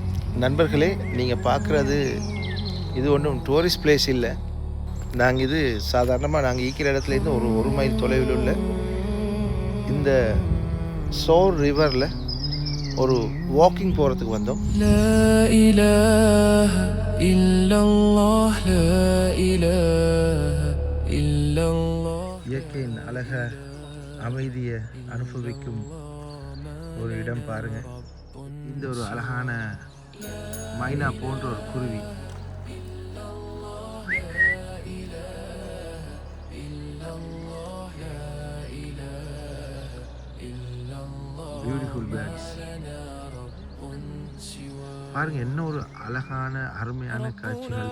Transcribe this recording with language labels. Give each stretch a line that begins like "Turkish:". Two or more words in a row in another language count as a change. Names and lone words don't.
Tamil: நண்பர்களே, நீங்கள் பார்க்குறது இது ஒன்றும்
English: tourist place
Tamil: இல்லை. நாங்கள் இது சாதாரணமாக நாங்கள் இருக்கிற இடத்துலேருந்து ஒரு 1 மைல் தொலைவில் உள்ள இந்த சோர் ரிவரில் ஒரு வாக்கிங் போகிறதுக்கு வந்தோம்.
Arabic: لا إله إلا الله لا إله إلا الله.
Tamil: இயற்கையின் அழக அமைதியை அனுபவிக்கும் ஒரு இடம் பாருங்க. இந்த ஒரு அழகான மைனா போன்ற ஒரு குருவி
English: beautiful birds
Tamil: பாருங்க, என்ன ஒரு அழகான அருமையான காட்சிகள்.